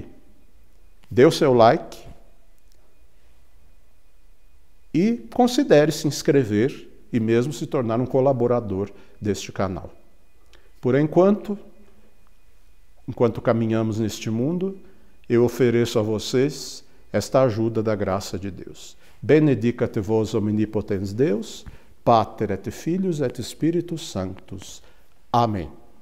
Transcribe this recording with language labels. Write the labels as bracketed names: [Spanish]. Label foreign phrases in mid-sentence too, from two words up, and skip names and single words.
[Portuguese] Dê o seu like e considere se inscrever e mesmo se tornar um colaborador deste canal. Por enquanto caminhamos neste mundo, eu ofereço a vocês esta ajuda da graça de Deus. [Latin] Benedicat vos omnipotens Deus, Pater et Filius et Spiritus Sanctus. [Portuguese] Amém.